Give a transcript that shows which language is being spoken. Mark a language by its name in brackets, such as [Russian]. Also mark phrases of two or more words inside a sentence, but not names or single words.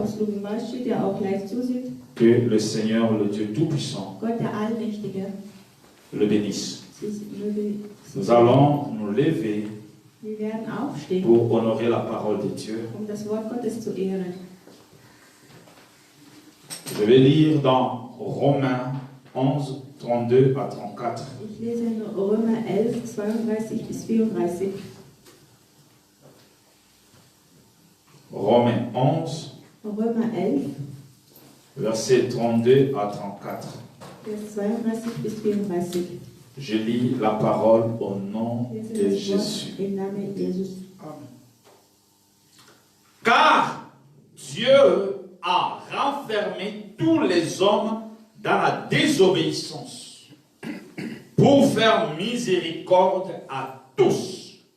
[French] Que le Seigneur, le Dieu Tout-Puissant, le bénisse. Nous allons nous lever pour honorer la parole de Dieu. Je vais lire dans Romains 11, 32 à 34. [German] Ich lese in Römer 11, 32 bis 34. [French] Romains 11, [German] Römer 11, [French] versets 32 à 34. [German] Vers 32 bis 34. [French] Je lis la parole au nom de Jésus. [German] Im Namen Jesus. [French] Amen. Car Dieu a renfermé tous les hommes dans la désobéissance pour faire miséricorde à tous.